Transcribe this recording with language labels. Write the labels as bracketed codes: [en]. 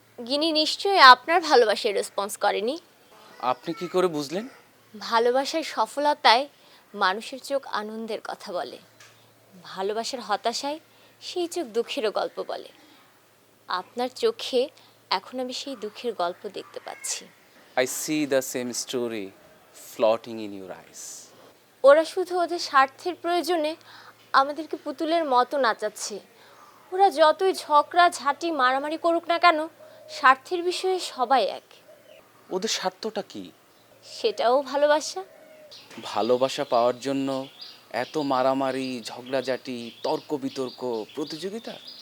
[bn] গিনি নিশ্চয়ই আপনার ভালোবাসায় রেসপন্স করেনি। আপনি কি করে বুঝলেন? ভালোবাসার সফলতায় মানুষের চোখ আনন্দের কথা বলে, ভালোবাসার হতাশায় সেই চোখ দুঃখেরও গল্প বলে। আপনার চোখে এখন আমি সেই দুঃখের গল্প দেখতে পাচ্ছি। [en] I see the same story floating in your eyes. [bn] ওরা শুধু ওদের স্বার্থের প্রয়োজনে আমাদেরকে পুতুলের মতো নাচাচ্ছে। ওরা যতই ঝগড়া ঝাঁটি মারামারি করুক না কেন, স্বার্থের বিষয়ে সবাই এক। ওদের স্বার্থটা কি? সেটাও ভালোবাসা। ভালোবাসা পাওয়ার জন্য এত মারামারি, ঝগড়াঝাটি, তর্ক বিতর্ক, প্রতিযোগিতা?